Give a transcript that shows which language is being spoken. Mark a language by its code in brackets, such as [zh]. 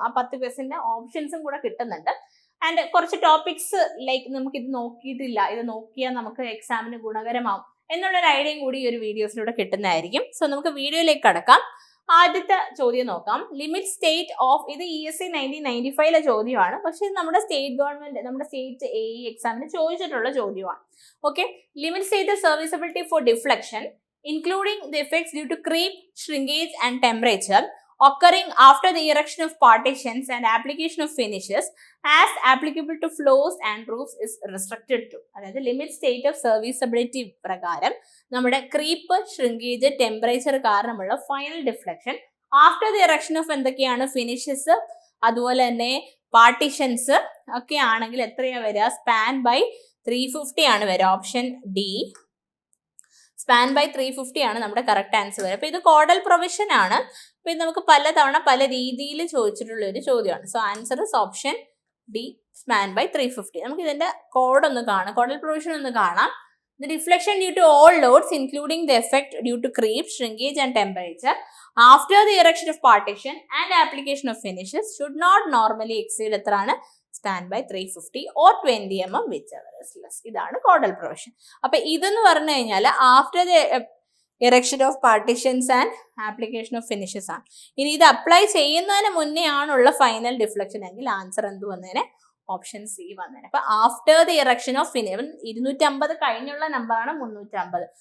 [ml] ആ 10 ക്വസ്റ്റ്യന്റെ ഓപ്ഷൻസും കൂടെ കിട്ടുന്നുണ്ട്. ആൻഡ് കുറച്ച് ടോപ്പിക്സ് ലൈക്ക് നമുക്ക് ഇത് നോക്കിയിട്ടില്ല, ഇത് നോക്കിയാൽ നമുക്ക് എക്സാമിന് ഗുണകരമാവും എന്നുള്ളൊരു ഐഡിയയും കൂടി ഈ ഒരു വീഡിയോസിലൂടെ കിട്ടുന്നതായിരിക്കും. സോ നമുക്ക് വീഡിയോയിലേക്ക് കടക്കാം. ആദ്യത്തെ ചോദ്യം നോക്കാം. ലിമിറ്റ് സ്റ്റേറ്റ് ഓഫ്, ഇത് ESC 1995 ചോദ്യമാണ്. പക്ഷെ ഇത് നമ്മുടെ സ്റ്റേറ്റ് ഗവൺമെന്റ്, നമ്മുടെ സ്റ്റേറ്റ് എക്സാമിന് ചോദിച്ചിട്ടുള്ള ചോദ്യമാണ്. [en] Okay, limit state serviceability for deflection including the effects due to creep, shrinkage and temperature occurring after the erection of partitions and application of finishes as applicable to floors and roofs is restricted to. [ml] അതായത് limit state of serviceability പ്രകാരം നമ്മുടെ creep, shrinkage, temperature കാരണമുള്ള [en] final deflection after the erection of [ml] എന്തൊക്കെയാണ്, finishes, അതുപോലെ തന്നെ partitions ഒക്കെ ആണെങ്കിൽ എത്രയാ വരിക, സ്പാൻ ബൈ 350 ആണ് വരിക. ഓപ്ഷൻ ഡി, സ്പാൻ ബൈ 350 ആണ് നമ്മുടെ കറക്റ്റ് ആൻസർ വരിക. അപ്പൊ ഇത് കോഡൽ പ്രൊവിഷൻ ആണ്. അപ്പൊ ഇത് നമുക്ക് പലതവണ പല രീതിയിൽ ചോദിച്ചിട്ടുള്ള ഒരു ചോദ്യമാണ്. [en] So answer is option D, span by 350. [ml] നമുക്ക് ഇതിന്റെ കോഡ് ഒന്ന് കാണാം, കോഡൽ പ്രൊവിഷൻ ഒന്ന് കാണാം. [en] The deflection due to all loads including the effect due to creep, shrinkage and temperature after the erection of partition and application of finishes should not normally exceed [ml] എത്രയാണ്, [en] Span by 350 or 20 mm whichever is less. [ml] ഇതാണ് caudal provision. അപ്പൊ ഇതെന്ന് പറഞ്ഞു കഴിഞ്ഞാൽ [en] after the erection of partitions and application of finishes [ml] ആണ്. ഇനി ഇത് apply ചെയ്യുന്നതിന് മുന്നേ ആണുള്ള ഫൈനൽ ഡിഫ്ലക്ഷൻ എങ്കിൽ ആൻസർ എന്ത് വന്നേനെ, ഓപ്ഷൻ സി വന്നേനെ. അപ്പൊ [en] after the erection of finish, [ml] 250 കഴിഞ്ഞുള്ള നമ്പറാണ് 350.